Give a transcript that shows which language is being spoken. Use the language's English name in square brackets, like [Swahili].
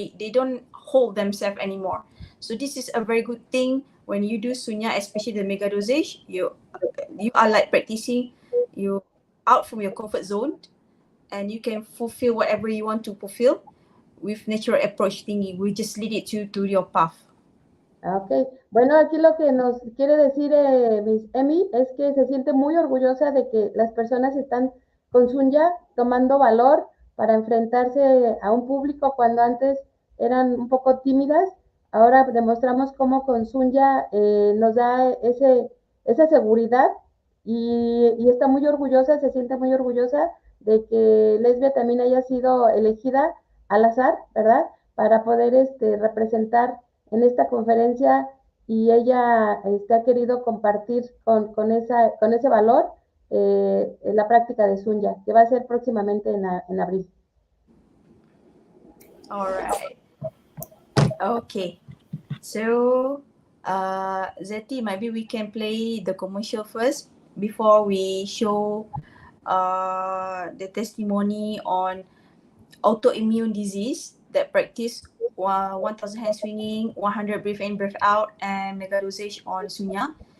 [English] They don't hold themselves anymore. So this is a very good thing when you do Sunya, especially the Megadosage. You are like practicing. You out from your comfort zone, and you can fulfill whatever you want to fulfill with natural approach thingy. We just lead it to your path. [Spanish] Ok, bueno, aquí lo que nos quiere decir Miss Emmy es que se siente muy orgullosa de que las personas están con Sunya tomando valor para enfrentarse a un público cuando antes eran un poco tímidas. Ahora demostramos cómo con Sunya nos da esa seguridad y está muy orgullosa, se siente muy orgullosa de que Lesbia también haya sido elegida al azar, ¿verdad? Para poder representar en esta conferencia y ella ha querido compartir con ese valor la práctica de Sunya, que va a ser próximamente en abril. [English] All right. Okay. So, Zeti, maybe we can play the commercial first before we show the testimony on autoimmune disease that practice 1,000 hand swinging, 100 breath in, breath out, and Megadosage on Sunya.